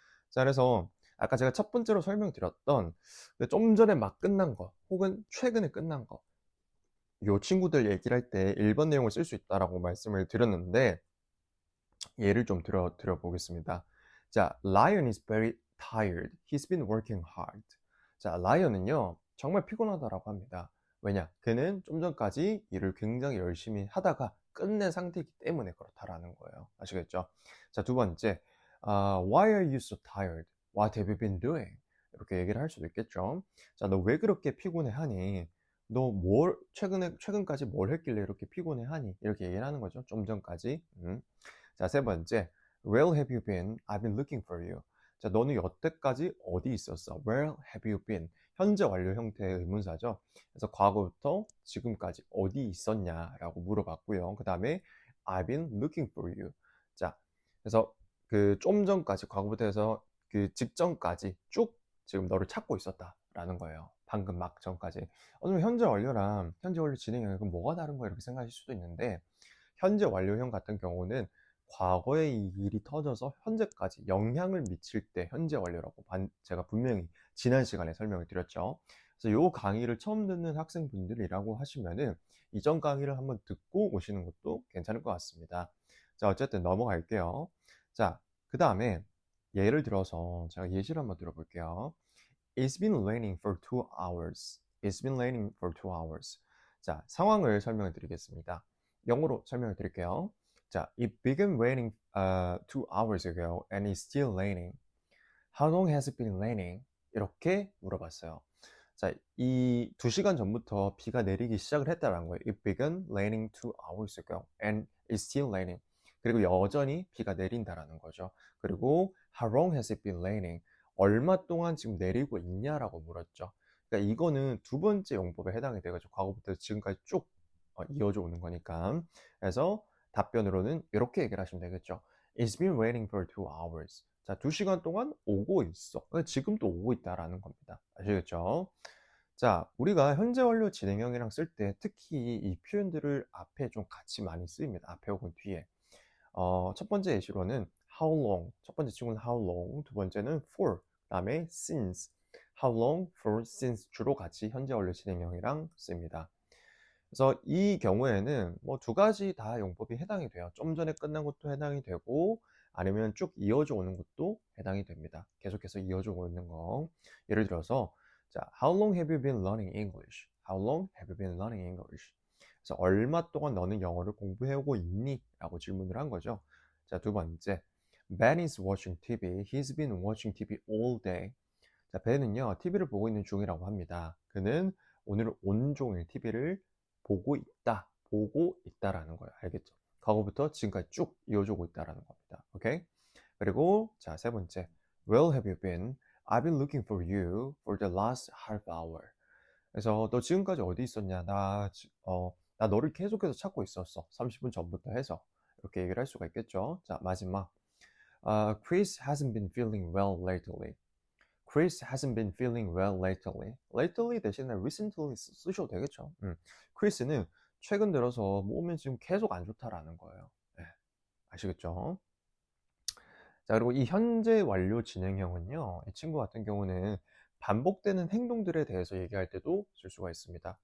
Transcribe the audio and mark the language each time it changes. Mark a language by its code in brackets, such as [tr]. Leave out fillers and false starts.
[ko] 자, 그래서 아까 제가 첫 번째로 설명드렸던 좀 전에 막 끝난 거 혹은 최근에 끝난 거 요 친구들 얘기를 할 때 1번 내용을 쓸 수 있다라고 말씀을 드렸는데 예를 좀 드려 보겠습니다. [en] 자, Lion is very tired. He's been working hard. [ko] 자, 라이언은요 정말 피곤하다라고 합니다. 왜냐? 그는 좀 전까지 일을 굉장히 열심히 하다가 끝낸 상태이기 때문에 그렇다라는 거예요. 아시겠죠? [en] 자, [ko] 두 번째, [en] Why are you so tired? What have you been doing? [ko] 이렇게 얘기를 할 수도 있겠죠. 자, 너 왜 그렇게 피곤해하니? 너 최근까지 뭘 했길래 이렇게 피곤해하니? 이렇게 얘기를 하는 거죠. 좀 전까지. 자, 세 번째. [en] Where have you been? I've been looking for you. [ko] 자, 너는 여태까지 어디 있었어? [en] Where have you been? [ko] 현재 완료 형태의 의문사죠. 그래서 과거부터 지금까지 어디 있었냐라고 물어봤고요. 그 다음에 [en] I've been looking for you. [ko] 자, 그래서 그 좀 전까지 과거부터 해서 그 직전까지 쭉 지금 너를 찾고 있었다라는 거예요. 방금 막 전까지. 오늘 현재 완료랑 현재 완료 진행형 그럼 뭐가 다른 거야? 이렇게 생각하실 수도 있는데 현재 완료형 같은 경우는 과거에 이 일이 터져서 현재까지 영향을 미칠 때 현재 완료라고 제가 분명히 지난 시간에 설명을 드렸죠. 그래서 요 강의를 처음 듣는 학생분들이라고 하시면은 이전 강의를 한번 듣고 오시는 것도 괜찮을 것 같습니다. 자, 어쨌든 넘어갈게요. 자, 그 다음에 예를 들어서 제가 예시를 한번 들어볼게요. [en] It's been raining for 2 hours. It's been raining for 2 hours. [ko] 자, 상황을 설명해 드리겠습니다. 영어로 설명해 드릴게요. [en] 자, it began raining 2 hours ago and it's still raining. How long has it been raining? [ko] 이렇게 물어봤어요. 자, 이 2시간 전부터 비가 내리기 시작을 했다는 거예요. [en] It began raining 2 hours ago and it's still raining. [ko] 그리고 여전히 비가 내린다라는 거죠. [en] 그리고 How long has it been raining? [ko] 얼마 동안 지금 내리고 있냐라고 물었죠. 그러니까 이거는 두 번째 용법에 해당이 돼가지고 과거부터 지금까지 쭉 이어져 오는 거니까. 그래서 답변으로는 이렇게 얘기를 하시면 되겠죠. [en] It's been raining for 2 hours. [ko] 자, 2시간 동안 오고 있어. 그러니까 지금도 오고 있다라는 겁니다. 아시겠죠? 자, 우리가 현재 완료 진행형이랑 쓸 때 특히 이 표현들을 앞에 좀 같이 많이 쓰입니다. 앞에 혹은 뒤에. 첫 번째 예시로는 how long. 첫 번째 친구는 how long. 두 번째는 for. 그 다음에 since. how long, for, since 주로 같이 현재 완료 진행형이랑 씁니다. 그래서 이 경우에는 뭐 두 가지 다 용법이 해당이 돼요. 좀 전에 끝난 것도 해당이 되고 아니면 쭉 이어져 오는 것도 해당이 됩니다. 계속해서 이어져 오고 있는 거. [en] 예를 들어서 자, How long have you been learning English? How long have you been learning English? [ko] 그래서 얼마 동안 너는 영어를 공부해 오고 있니? 라고 질문을 한 거죠. [en] 자, [ko] 두 번째. [en] Ben is watching TV. He's been watching TV all day. [ko] 자, 배는요, TV를 보고 있는 중이라고 합니다. 그는 오늘 온종일 TV를 보고 있다라는 거예요. 알겠죠? 과거부터 지금까지 쭉 이어주고 있다라는 겁니다. 오케이? 그리고 자, 세 번째. [en] Where have you been? I've been looking for you for the last half hour. [ko] 그래서 너 지금까지 어디 있었냐? 나 너를 계속해서 찾고 있었어. 30분 전부터 해서. 이렇게 얘기를 할 수가 있겠죠. 자, 마지막. [en] Chris hasn't been feeling well lately. Chris hasn't been feeling well lately. [ko] lately 대신에 recently 쓰셔도 되겠죠. Chris는 최근 들어서 몸이 지금 계속 안 좋다라는 거예요. 네, 아시겠죠? 자, 그리고 이 현재 완료 진행형은요, 이 친구 같은 경우는 반복되는 행동들에 대해서 얘기할 때도 쓸 수가 있습니다.